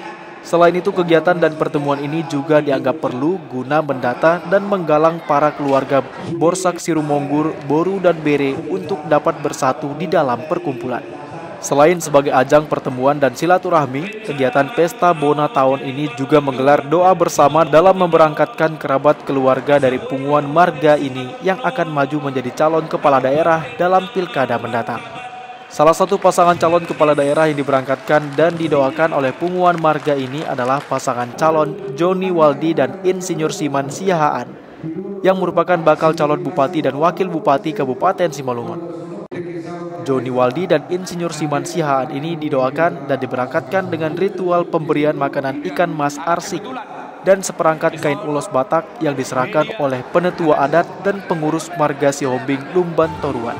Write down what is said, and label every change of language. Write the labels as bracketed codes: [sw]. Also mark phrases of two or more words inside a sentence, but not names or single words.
[id] Selain itu, kegiatan dan pertemuan ini juga dianggap perlu guna mendata dan menggalang para keluarga Borsak Sirubonggur, Boru, dan Bere untuk dapat bersatu di dalam perkumpulan. Selain sebagai ajang pertemuan dan silaturahmi, kegiatan Pesta Bona tahun ini juga menggelar doa bersama dalam memberangkatkan kerabat keluarga dari [bbc] punguan marga [id] ini yang akan maju menjadi calon kepala daerah dalam pilkada mendatang. Salah satu pasangan calon kepala daerah yang diberangkatkan dan didoakan oleh [bbc] punguan marga [id] ini adalah pasangan calon Joni Waldi dan Insinyur Siman Siahaan yang merupakan bakal calon bupati dan wakil bupati Kabupaten Simalungun. Joni Waldi dan Insinyur Siman Siahaan ini didoakan dan diberangkatkan dengan ritual pemberian makanan ikan mas arsik dan seperangkat kain ulos Batak yang diserahkan oleh penetua adat dan pengurus marga Sihombing, Lumban Toruan.